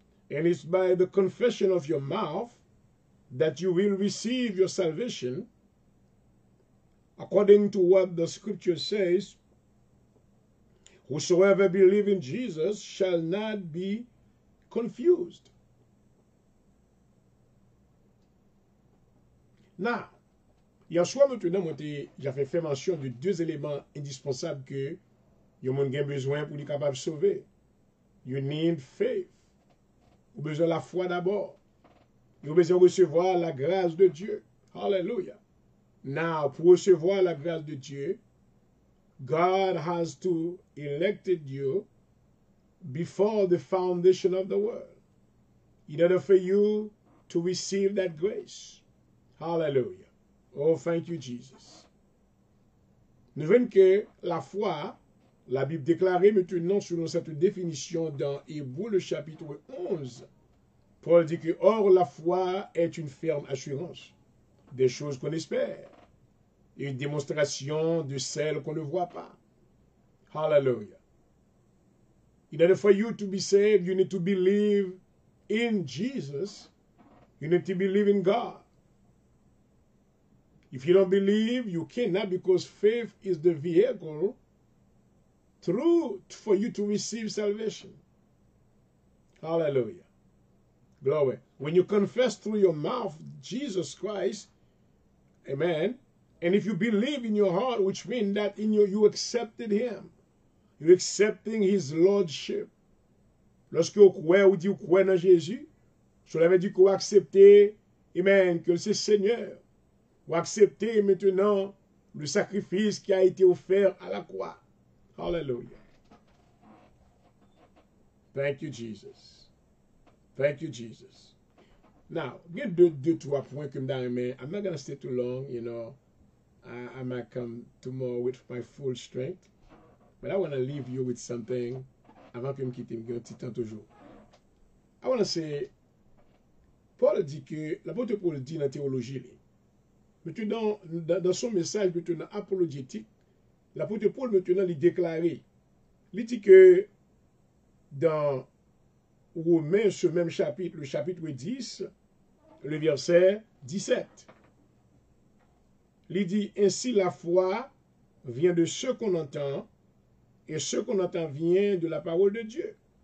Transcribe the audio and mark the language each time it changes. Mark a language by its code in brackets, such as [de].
[en] And it's by the confession of your mouth that you will receive your salvation, according to what the scripture says, whosoever believes in Jesus shall not be confused. [fr] Now, hier soir maintenant, j'avais fait mention de deux éléments indispensables que vous avez besoin pour être capable de sauver. [en] You need faith. [fr] Vous avez besoin de la foi d'abord. Vous avez besoin de recevoir la grâce de Dieu. [en] Hallelujah. Now, [fr] pour recevoir la grâce de Dieu, [en] God has to elected you before the foundation of the world. in order for you to receive that grace. Hallelujah. Oh, thank you, Jesus. [fr] Nous voyons que la foi, la Bible déclarée maintenant selon cette définition dans Hébreux le chapitre 11, Paul dit que, or, la foi est une ferme assurance des choses qu'on espère et une démonstration de celles qu'on ne voit pas. Hallelujah. [en] In order for you to be saved, you need to believe in Jesus. You need to believe in God. If you don't believe, you cannot, because faith is the vehicle for you to receive salvation. Hallelujah. Glory. When you confess through your mouth Jesus Christ, amen, and if you believe in your heart, which means that you accepted him, you're accepting his lordship. [fr] Lorsque vous croyez ou dit vous croyez dans Jésus, cela veut dire que vous acceptez, amen, que c'est Seigneur. Vous acceptez maintenant le sacrifice qui a été offert à la croix. Hallelujah. [en] Thank you, Jesus. Thank you, Jesus. Now, we have [fr] deux, trois points comme dans mais [en] I'm not going to stay too long, you know. I might come tomorrow with my full strength. But I want to leave you with something [fr] avant que je me quitte un petit temps toujours. [en] I want to say, [fr] Paul dit que, l'apôtre Paul dit dans la théologie, maintenant, dans son message maintenant apologétique, l'apôtre Paul maintenant lui déclaré, il dit que dans Romains, ce même chapitre, le chapitre 10, le verset 17, il dit, ainsi la foi vient de ce qu'on entend, et ce qu'on entend vient de la parole de Dieu.